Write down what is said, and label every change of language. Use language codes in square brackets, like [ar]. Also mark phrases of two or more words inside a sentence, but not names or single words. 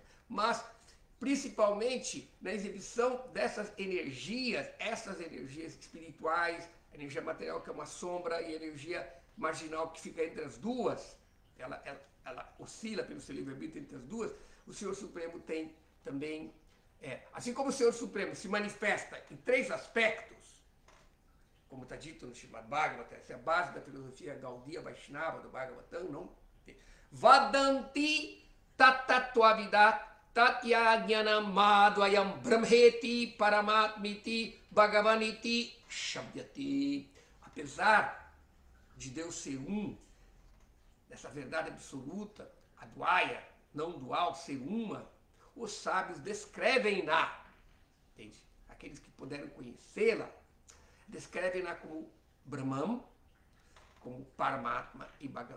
[pt] Mas, principalmente, na exibição dessas energias, essas energias espirituais, a energia material que é uma sombra e a energia marginal que fica entre as duas, ela oscila pelo seu livre-arbítrio entre as duas, o Senhor Supremo tem também, assim como o Senhor Supremo se manifesta em três aspectos, como está dito no Srimad Bhagavatam, essa é a base da filosofia Gaudiya Vaishnava do Bhagavatam, não? [sa] Vadanti tatatvavidat tatyajnana madvayam brahmeti paramatmiti bhagavaniti shabdyati. [pt] Apesar de Deus ser um, dessa verdade absoluta, a Dvaya, não dual, ser uma, os sábios descrevem-na, entende? Aqueles que puderam conhecê-la, descrevem-na como Brahman, como Paramatma e Bhagavan.